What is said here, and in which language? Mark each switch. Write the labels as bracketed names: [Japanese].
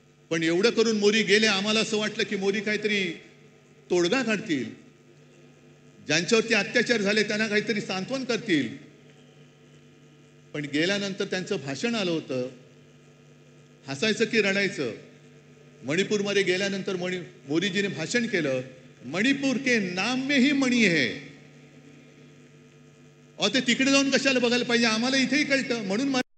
[Marathi] पण एवढं करून मोदी गेले. आम्हाला असं वाटलं की मोदी काहीतरी तोडगा काढतील, ज्यांच्यावरती अत्याचार झाले त्यांना काहीतरी सांत्वन करतील. पण गेल्यानंतर त्यांचं भाषण आलं होतं. हसायचं की रडायचं. मणिपूरमध्ये गेल्यानंतर मोदीजीने भाषण केलं, [Hindi] मणिपूर के नाम में ही मणी है. [Marathi] ते तिकडे जाऊन कशाला बघायला पाहिजे, आम्हाला इथेही कळतं. म्हणून